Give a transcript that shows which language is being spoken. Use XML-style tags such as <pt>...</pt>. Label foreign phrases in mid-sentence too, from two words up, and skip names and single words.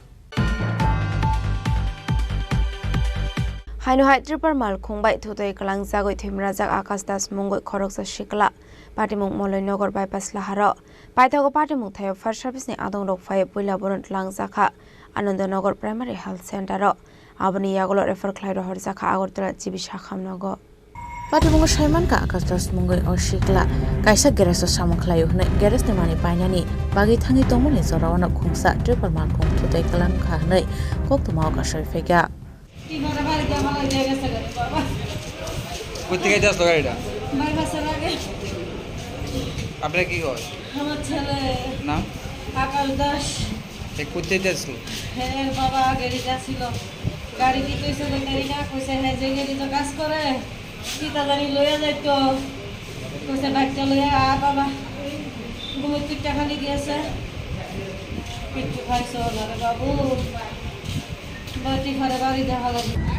<trp>Haino hai Tripura mal khongbai thotoi kalang jagoi themrajak Akash Das mungoi khoroksa shikla patimung Moloinagar bypass laharo paithago patimung thayo fire service ni adong rok phai poila boron langjakha Anandanagar primary health center ro aboni yagolo refer khlai ro horjakha Agartala jibi sakhamnago Patimung Saiman ka Akash Das mungoi o shikla kaisa garage samung khlayo hne garage ni mani painani bagi thangi tongmani jorawana khungsa Tripura mal khong thotoi kalang kha hnei koktuma ka soifega</trp> <bn>কোথেকে যাচ্ছ গাড়িটা আপনার কি হয় আমার ছেলে নাম আকাশ দাস কোথেকে যাচ্ছিল হ্যাঁ বাবা গাড়ি যাচ্ছিল গাড়ি কি কইছে গাড়ি না কইছে হ্যাঁ যে গাড়ি তো কাজ করে সীতাদারি লইয়া যাইতো কইছে বাচ্চা লইয়া বাবা ঘুমের চিটটা খালি দিয়েছে একটু খাইছো না রে বাবু বাটি ঘরে বাড়ি দেখা লাগে</bn>